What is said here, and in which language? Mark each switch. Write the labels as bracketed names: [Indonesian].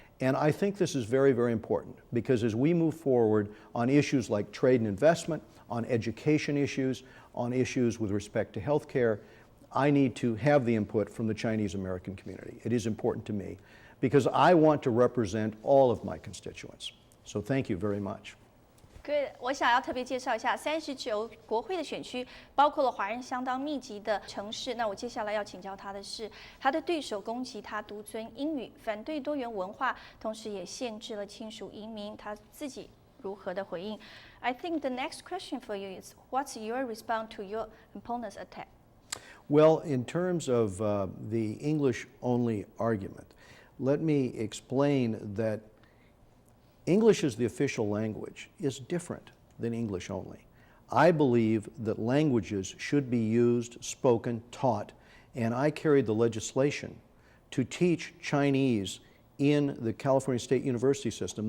[English] And I think this is very, very important, because as we move forward on issues like trade and investment, on education issues, on issues with respect to health care, I need to have the input from the Chinese American community. It is important to me, because I want to represent all of my constituents. So thank you very much. [Chinese] Good， 我想要特别介绍一下39国会的选区，包括了华人相当密集的城市。那我接下来要请教他的是，他的对手攻击他独尊英语，反对多元文化，同时也限制了亲属移民，他自己如何的回应 ？ [English] I think the next question for you is, what's your response to your opponent's attack? Well, in terms of the English-only argument, let me explain that English as the official language is different than English only. I believe that languages should be used, spoken, taught, and I carried the legislation to teach Chinese in the California State University system.